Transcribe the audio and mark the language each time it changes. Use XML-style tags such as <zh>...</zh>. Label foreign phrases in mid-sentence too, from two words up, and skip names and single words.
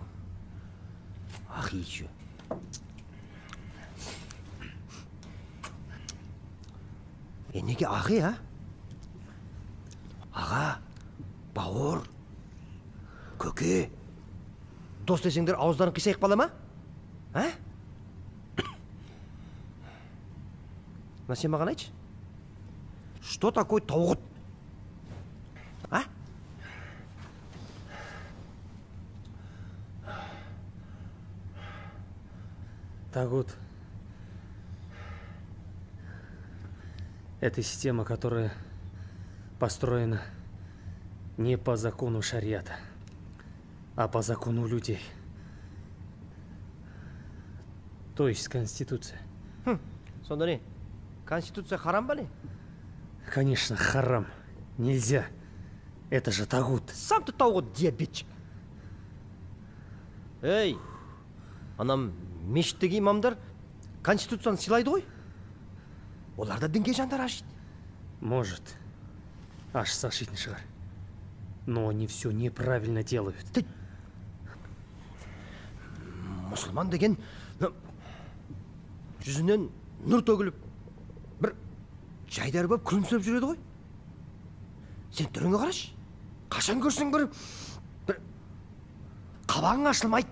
<kk>Ақи еще. Неге ақи, а? Аға, бауыр, көке. Дос десеңдер ауыздарын қисайық бала ма? А? Мына сен маған айтшы.</kk> <ru>Что такое тауғыт? А? Тагут – это система, которая построена не по закону шариата, а по закону людей. То есть Конституция.</ru> <kk>Сонда не? Конституция харам ба не?</kk> <ru>Конечно, харам. Нельзя. Это же тагут. Сам ты тагут, диабетчик.</ru> <kk>Эй, анам мешіттегі имамдар Конституцияны сыйлайды ғой. Олар да дінге жандар ашиды. Может, ашса ашитын шығар.</kk> <ru>Но они все неправильно делают. Ты...</ru> <kk>Мұсылман деген жүзінен нұр төгіліп, бір жайдар болып күлімсіреп жүреді ғой. Сен түріңе қарашы. Қашан көрсең бір қабағың ашылмайды.</kk>